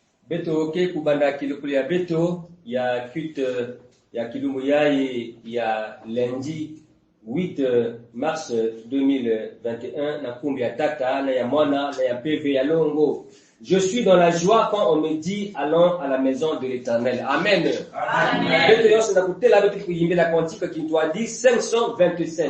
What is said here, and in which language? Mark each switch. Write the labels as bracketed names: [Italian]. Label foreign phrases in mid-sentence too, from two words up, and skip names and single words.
[Kituba (Democratic Republic of Congo)] beto ke kubanda kilokuli ya beto ya culte ya kilumbu ya [French] lundi 8 mars 2021 [Kituba (Democratic Republic of Congo)] na kumbi ya tata na ya mwana na ya PV ya longo. [French] Je suis dans la joie quand on me dit allons à la maison de l'Éternel. Amen. Amen. [Kituba (Democratic Republic of Congo)] Beto yose na kutela beto kuyimbela kantika kintwa di 525.